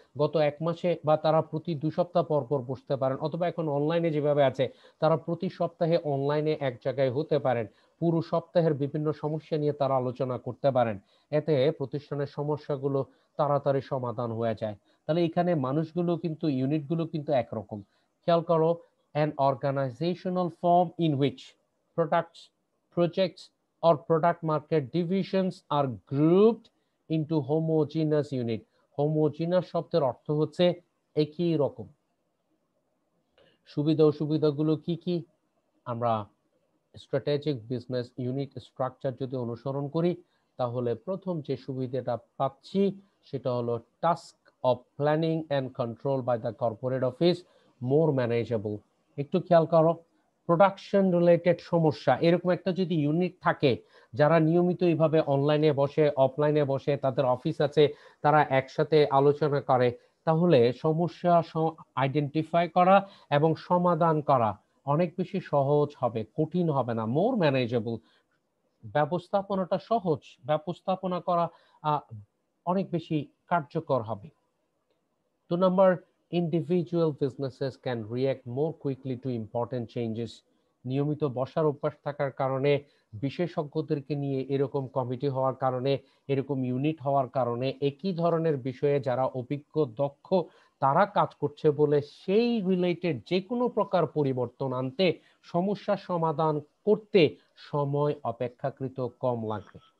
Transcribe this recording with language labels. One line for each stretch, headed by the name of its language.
Bangla: গত এক মাসে বা তারা প্রতি 2 সপ্তাহ পর পর বসতে পারেন, অথবা এখন অনলাইনে যেভাবে আছে, তারা প্রতি সপ্তাহে অনলাইনে এক জায়গায় হতে পারেন। পুরো সপ্তাহের বিভিন্ন সমস্যা নিয়ে তারা আলোচনা করতে পারেন। এতে প্রতিষ্ঠানের সমস্যাগুলো তাড়াতাড়ি সমাধান হয়ে যায়। তাহলে এখানে মানুষগুলো কিন্তু, ইউনিটগুলো কিন্তু একরকম। খেয়াল করো,
English: an organizational form in which products, projects or product market divisions are grouped into homogeneous unit.
Bangla: Homogeneous শব্দের অর্থ হচ্ছে একই রকম। সুবিধা অসুবিধাগুলো কি কি? আমরা স্ট্র্যাটেজিক বিজনেস ইউনিট স্ট্রাকচার যদি অনুসরণ করি, তাহলে প্রথম যে সুবিধাটা পাচ্ছি সেটা হলো
English: Task of planning and control by the corporate office more manageable.
Bangla: একটু খেয়াল করো, প্রোডাকশন রিলেটেড সমস্যা এরকম একটা যদি ইউনিট থাকে, যারা নিয়মিত এইভাবে অনলাইনে বসে, অফলাইনে বসে, তাদের অফিস আছে, তারা একসাথে আলোচনা করে, তাহলে সমস্যা আইডেন্টিফাই করা এবং সমাধান করা অনেক বেশি সহজ হবে, কঠিন হবে না, মোর ম্যানেজেবল। ব্যবস্থাপনাটা সহজ, ব্যবস্থাপনা করা অনেক বেশি কার্যকর হবে।
English: 2 number, individual businesses can react more quickly to important changes.
Bangla: নিয়মিত বসার অভ্যাস থাকার কারণে, বিশেষজ্ঞদেরকে নিয়ে এরকম কমিটি হওয়ার কারণে, এরকম ইউনিট হওয়ার কারণে একই ধরনের বিষয়ে যারা অভিজ্ঞ, দক্ষ তারা কাজ করছে বলে সেই রিলেটেড যেকোনো প্রকার পরিবর্তন আনতে, সমস্যার সমাধান করতে সময় অপেক্ষাকৃত কম লাগবে।